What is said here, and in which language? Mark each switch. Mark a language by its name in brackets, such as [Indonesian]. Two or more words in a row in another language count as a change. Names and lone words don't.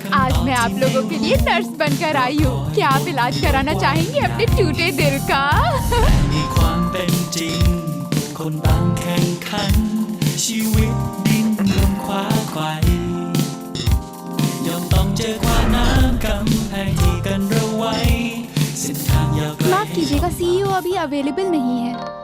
[Hindi] आज मैं आप लोगों के लिए नर्स बनकर आई हूँ। क्या आप इलाज कराना चाहेंगे अपने टूटे दिल का? [Thai] มีความเป็นจริงคนต่างแข่งขันชีวิตดิ้นรนคว้าไขว่ย่อมต้องเจอความน้ำกำแพงที่กันเราไว้เส้นทางยาวไกล [Hindi] माफ कीजिएगा, सीईओ अभी अवेलेबल नहीं है।